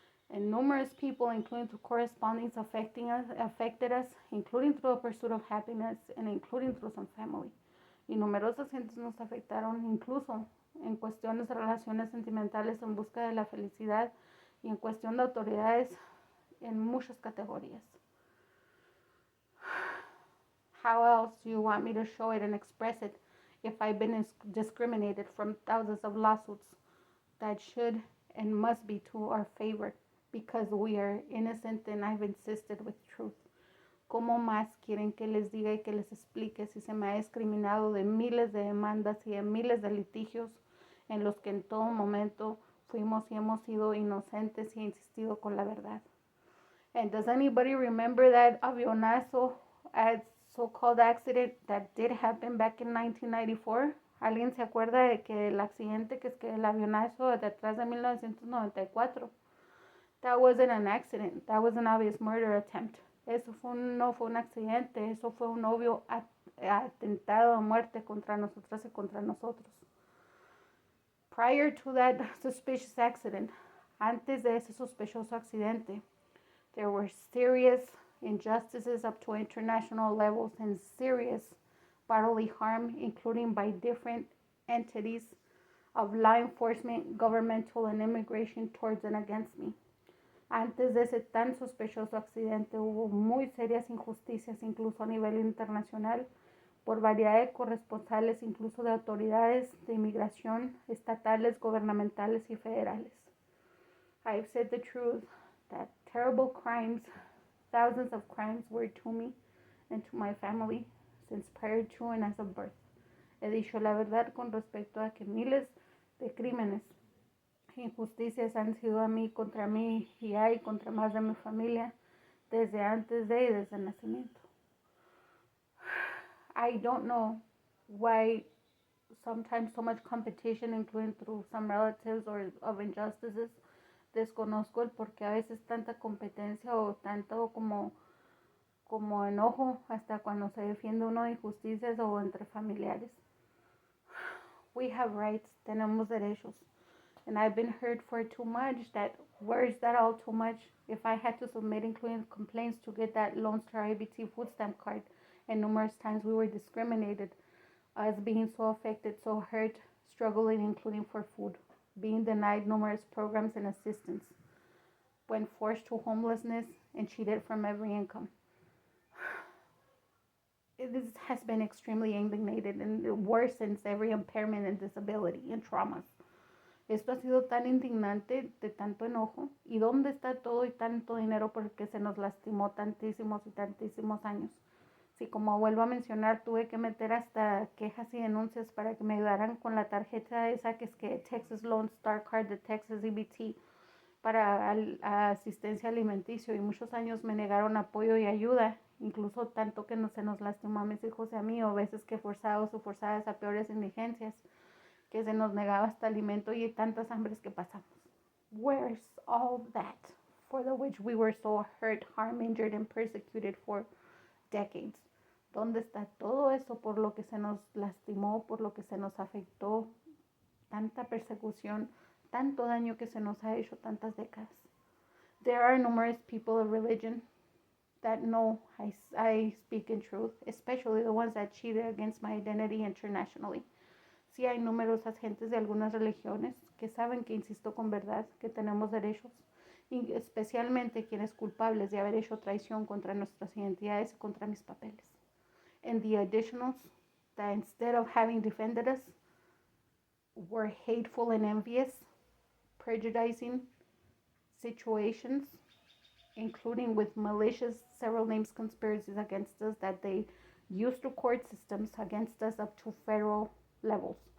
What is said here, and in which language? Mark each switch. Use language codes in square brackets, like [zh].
[en] And numerous people, including through correspondings affected us, including through a pursuit of happiness and including through some family. [es] Y numerosas gentes nos afectaron, incluso en cuestiones de relaciones sentimentales en busca de la felicidad y en cuestión de autoridades en muchas categorías. [en] How else do you want me to show it and express it if I've been discriminated from thousands of lawsuits that should and must be to our favor because we are innocent and I've insisted with truth. [es] ¿Cómo más quieren que les diga y que les explique si se me ha discriminado de miles de demandas y de miles de litigios en los que en todo momento fuimos y hemos sido inocentes y he insistido con la verdad? [en] And does anybody remember that avionazo, so-called accident that did happen back in 1994? [es] ¿Alguien se acuerda de que el accidente, que es que el avionazo de atrás de 1994? [en] That wasn't an accident. That was an obvious murder attempt. [es] Eso no fue un accidente. Eso fue un obvio atentado a muerte contra nosotras y contra nosotros. [en] Prior to that suspicious accident, [es] antes de ese sospechoso accidente, [en] there were serious injustices up to international levels and serious bodily harm, including by different entities of law enforcement, governmental, and immigration towards and against me. [es] Antes de ese tan sospechoso accidente hubo muy serias injusticias, incluso a nivel internacional, por variedad de corresponsales, incluso de autoridades de inmigración estatales, gubernamentales y federales. [en] I've said the truth that terrible crimes, thousands of crimes were to me and to my family since prior to and as of birth. [es] He dicho la verdad con respecto a que miles de crímenes, injusticias han sido a mí, contra mí y hay contra más de mi familia desde antes de y desde el nacimiento. [en] I don't know why sometimes so much competition, including through some relatives or of injustices. [es] Desconozco el por qué a veces tanta competencia o tanto como enojo hasta cuando se defiende uno de injusticias o entre familiares. [en] We have rights, [es] tenemos derechos. [en] And I've been hurt for too much. That where's that all too much? If I had to submit including complaints to get that Lone Star IBT food stamp card, and numerous times we were discriminated as being so affected, so hurt, struggling including for food, being denied numerous programs and assistance, when forced to homelessness and cheated from every income. This has been extremely indignated and worsens every impairment and disability and traumas. [es] Esto ha sido tan indignante, de tanto enojo. ¿Y dónde está todo y tanto dinero porque se nos lastimó tantísimos y tantísimos años? Si, como vuelvo a mencionar, tuve que meter hasta quejas y denuncias para que me ayudaran con la tarjeta esa que es que Texas Lone Star Card de Texas EBT para asistencia alimenticio, y muchos años me negaron apoyo y ayuda, incluso tanto que se nos lastimó a mis hijos y a mí, o veces que forzados o forzadas a peores indigencias, que se nos negaba hasta alimento y tantas hambres que pasamos. [en] Where's all that for the which we were so hurt, harmed, injured, and persecuted for decades? [es] ¿Dónde está todo eso por lo que se nos lastimó, por lo que se nos afectó? Tanta persecución, tanto daño que se nos ha hecho tantas décadas. [en] There are numerous people of religion that know I speak in truth, especially the ones that cheated against my identity internationally. [es] Sí hay numerosas gentes de algunas religiones que saben que insisto con verdad, que tenemos derechos, y especialmente quienes culpables de haber hecho traición contra nuestras identidades y contra mis papeles. [en] And the additionals that instead of having defended us were hateful and envious, prejudicing situations, including with malicious, several names conspiracies against us that they used the court systems against us up to federal levels.